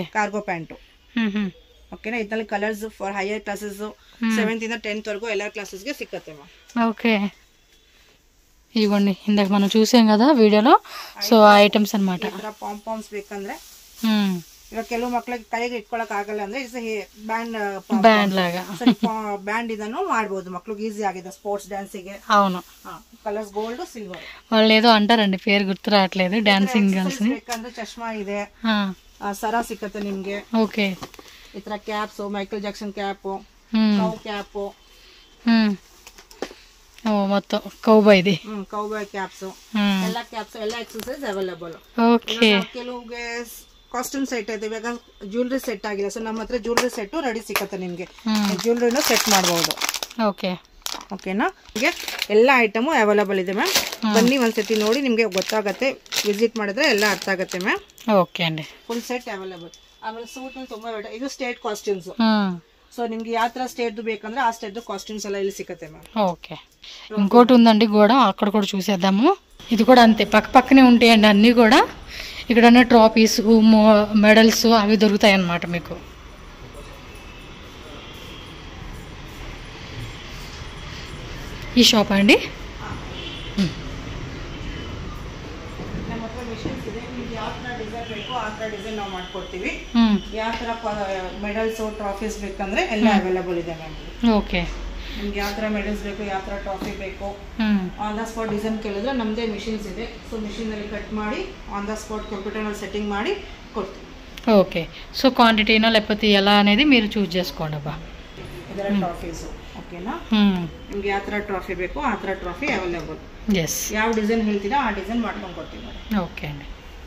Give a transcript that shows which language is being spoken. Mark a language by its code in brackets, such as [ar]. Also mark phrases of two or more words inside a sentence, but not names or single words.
[kn] ಕಾರ್ಗೋ ಪ್ಯಾಂಟ್. ಓಕೆನಾ? ಇದರಲ್ಲಿ [en] colours for higher classes [kn] 7th ಇಂದ 10th ವರೆಗೂ ಎಲ್ಲ ಕ್ಲಾಸಸ್ಗೆ ಸಿಕ್ಕತ್ತೆ ಮ್ಯಾಮ್. [te] ఓకే. ఇవ్వండి ఇందాక మనం చూసాం కదా వీడియోలో. సో ఆ ఐటమ్స్ అన్నమాట. [kn] పాంపామ్స్ ಬೇಕಂದ್ರೆ ಇವಾಗ ಕೆಲವು ಮಕ್ಕಳಿಗೆ ಕೈಗೆ ಇಟ್ಕೊಳಕ್ ಆಗಲ್ಲ ಅಂದ್ರೆ [te] ಬ್ಯಾಂಡ್ లాగా [kn] ಬ್ಯಾಂಡ್ ಇದನ್ನು ಮಾಡಬಹುದು. ಮಕ್ಕಳಿಗೆ ಈಸಿ ಆಗಿದೆ ಸ್ಪೋರ್ಟ್ಸ್ ಡ್ಯಾನ್ಸಿಗೆ. [te] అవును. కలర్స్ గోల్డ్, సిల్వర్. వాళ్ళు ఏదో అంటారండి, పేరు గుర్తు రావట్లేదు. [en] dancing girls [te] ని. [kn] ಬೇಕಂದ್ರೆ ಚಶ್ಮಾ ಇದೆ, ಸರ ಸಿಕ್ಕತ್ತೆ ನಿಮ್ಗೆ. [te] ఓకే. [kn] ಈ ತರ ಕ್ಯಾಪ್ಸ್, ಮೈಕಲ್ ಜಾಕ್ಸನ್ ಕ್ಯಾಪ್, [en] cow cap, [te] మొత్తం కౌబాయ్ది, [en] cowboy caps, [kn] ಎಲ್ಲ ಕ್ಯಾಪ್ಸ್, ಎಲ್ಲ [en] accessories available. [te] ఓకే. [kn] ಕೆಲವುಗೆ ಕಾಸ್ಟ್ಯೂಮ್ ಸೆಟ್ ಇದೆ. ಇವಾಗ [en] jewellery set [kn] ಆಗಿಲ್ಲ, ಸೊ ನಮ್ಮ ಹತ್ರ [en] jewellery set ready [kn] ಸಿಕ್ಕತ್ತೆ ನಿಮ್ಗೆ. ಜ್ಯುವೆಲರಿನ ಸೆಟ್ ಮಾಡಬಹುದು. ಓಕೆ. ಓಕೆನಾ? ನಿಮಗೆ ಎಲ್ಲ ಐಟಮು ಅವೈಲಬಲ್ ಇದೆ ಮ್ಯಾಮ್. ಬನ್ನಿ ಒಂದ್ಸತಿ ನೋಡಿ, ನಿಮ್ಗೆ ಗೊತ್ತಾಗತ್ತೆ. ವಿಸಿಟ್ ಮಾಡಿದ್ರೆ ಎಲ್ಲ ಅರ್ಥ ಆಗತ್ತೆ ಮ್ಯಾಮ್. [te] ఓకే అండి. [en] full set available. [kn] ಆಮೇಲೆ ಸೂಟ್ ತುಂಬಾ ಇದು [en] state costumes. [kn] సో నిಮಗೆ ಯಾವ ತರ స్టేట్ ಬೇಕಂದ್ರೆ ఆ [en] state costumes [kn] ಎಲ್ಲ ಇಲ್ಲಿ ಸಿಕ್ಕತ್ತೆ మ్యామ్. [te] ఓకే. ఇంకోటి ఉందండి గోడ, అక్కడ కూడా చూసేద్దాము. ఇది కూడా అంతే, పక్క పక్కనే ఉంటాయండి అన్నీ కూడా. ఇక్కడ ట్రాఫీస్, మెడల్స్ అవి దొరుకుతాయి అన్నమాట మీకు. ఈ షాప్ అండి. [kn] ಡಿಸೈನ್ ನಾವು ಮಾಡ್ಕೊಡ್ತೀವಿ. ಯಾವ ತರ ಮೆಡಲ್ಸ್, ಟ್ರಾಫೀಸ್ ಬೇಕಂದ್ರೆ ಎಲ್ಲ ಅವೈಲಬಲ್ ಇದೆ ಮ್ಯಾಮ್. ಓಕೆ. ನಿಮ್ಗೆ ಯಾವ ತರ ಮೆಡಲ್ಸ್ ಬೇಕು, ಯಾವ ತರ ಟ್ರಾಫಿ ಬೇಕು, [en] on the spot design [kn] ಕೇಳಿದ್ರೆ ನಮ್ದೇ ಮಿಷಿನ್ಸ್ ಇದೆ. ಸೊ ಮಿಷಿನ್ ಅಲ್ಲಿ ಕಟ್ ಮಾಡಿ [en] on the spot computer [kn] ನಲ್ಲಿ ಸೆಟ್ಟಿಂಗ್ ಮಾಡಿ ಕೊಡ್ತೀವಿ. [te] ఓకే. సో క్వాంటిటీనో లేకపోతే ఎలా అనేది మీరు చూస్ చేసుకోండి అబ్బా. [kn] ಇದರ ಟ್ರಾಫೀಸ್. ಓಕೆನಾ ನಿಮ್ಗೆ ಯಾವ ತರ ಟ್ರಾಫಿ ಬೇಕು ಆ ತರ ಟ್ರಾಫಿ ಅವೈಲೇಬಲ್. ಯಾವ ಡಿಸೈನ್ ಹೇಳ್ತೀರಾ ಆ ಡಿಸೈನ್ ಮಾಡ್ಕೊಂಡು ಕೊಡ್ತೀವಿ ಮೇಡಮ್. ಓಕೆ ಅಂడి.